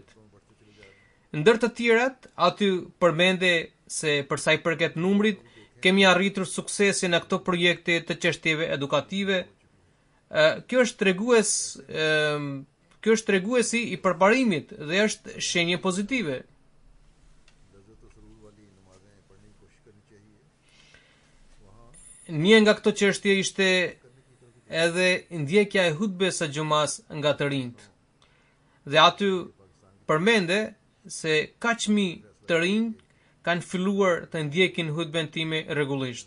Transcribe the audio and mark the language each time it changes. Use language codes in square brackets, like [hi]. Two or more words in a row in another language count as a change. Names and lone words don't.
[sq] Ndër të tjerat, aty përmende se për sa i përket numrit, kemi arritur suksese në këto projekte të çështjeve edukative. Kjo është treguesi i përparimit dhe është shenje pozitive. [ur] لذت اور سرور والی نمازیں پڑھنے کی کوشش کرنی چاہیے. [sq] Një nga këto çështje ishte edhe ndjekja e hutbes së xumas nga të rinjt. Dhe aty përmende se kaq mi të rinj kanë filluar të ndjekin hutben time rregullisht.